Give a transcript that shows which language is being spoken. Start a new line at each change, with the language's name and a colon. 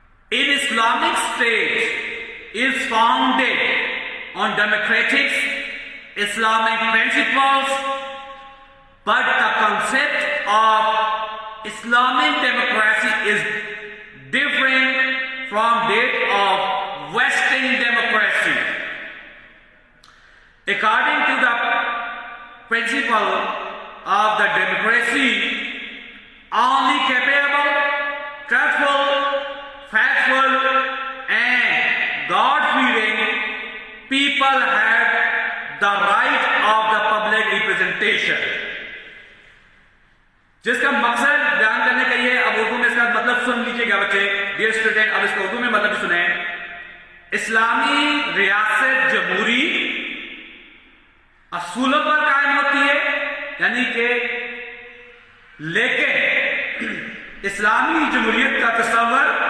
English: An Islamic state is founded on democratic Islamic principles, but the concept of Islamic democracy is different from that of Western democracy. According to the principle of the democracy, only capable, truthful, factful, and God-fearing people have the right of the public representation.
Urdu: جس کا مقصد بیان کرنے کا یہ، اب اردو میں اس کا مطلب سن لیجئے گا بچے،
English: dear student,
Urdu: اب اس کو اردو میں مطلب سنیں۔ اسلامی ریاست جمہوری اصولوں پر قائم ہوتی ہے، یعنی کہ لیکن اسلامی جمہوریت کا تصور